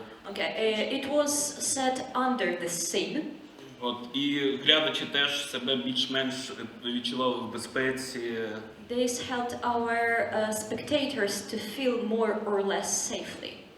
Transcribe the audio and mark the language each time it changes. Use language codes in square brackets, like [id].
[en] Okay, it was set under the scene. [uk] І глядачі теж себе більш-менш відчували в безпеці. [en] This helped our spectators to feel more or less safely.